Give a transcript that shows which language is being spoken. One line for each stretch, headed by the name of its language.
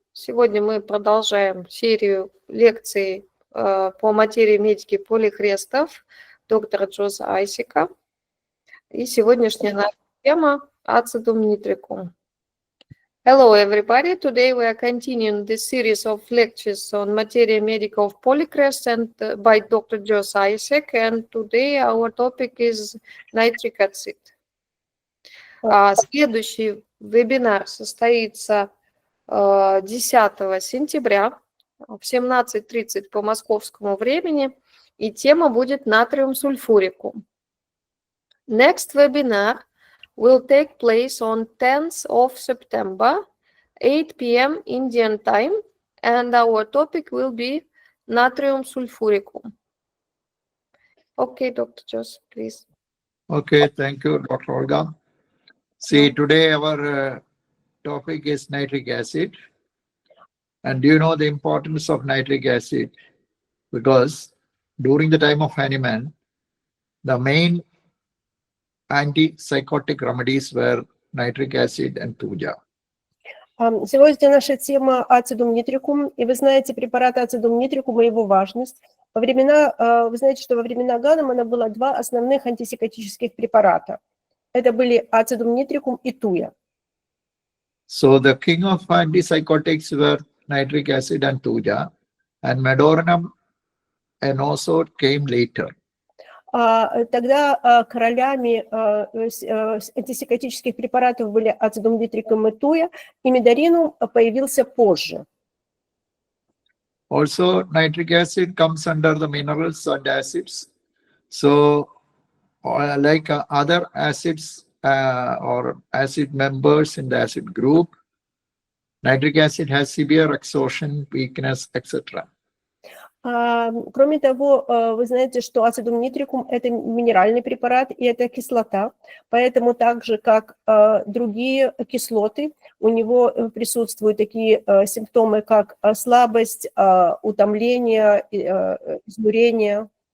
Russian: Сегодня мы продолжаем серию лекций по материи медики Полихрестов доктора Джоза Айсека. И сегодняшняя наша тема Acidum nitricum.
English: Hello everybody! Today we are continuing this series of lectures on Materia Medica of Polihrestos and by Dr. Jose Isaac. And today our topic is nitric acid.
Russian: Следующий вебинар состоится 10 сентября в 17:30 по московскому времени, и тема будет натриум сульфурикум.
English: Next webinar will take place on 10th of September, 8 p.m. Indian time, and our topic will be natrium sulfuricum. Okay, Dr. Jose, please. Okay, thank you, Dr. Olga. See, today our topic is nitric acid. And do you know the importance of nitric acid? Because during the time of Hahnemann, the main antipsychotic remedies were nitric acid and tuja.
Russian: Сегодня наша тема Acidum nitricum, и вы знаете препарат Acidum nitricum и его важность. Вы знаете, что во времена Гahnemана было два основных антипсихотических препарата. Это были Acidum nitricum и туя.
English: So the king of antipsychotics were nitric acid and tuja, and medorinum and also came later.
Russian: Тогда королями антипсихотических препаратов были Acidum nitricum и туя, и медоринум появился позже.
English: Also, nitric acid comes under the minerals and acids. So, like other acids or acid members in the acid group, nitric acid has severe exhaustion, weakness, etc.
Russian: Кроме того, вы знаете, что Acidum nitricum – это минеральный препарат и это кислота, поэтому так же, как другие кислоты, у него присутствуют такие симптомы, как слабость, утомление, изнурение.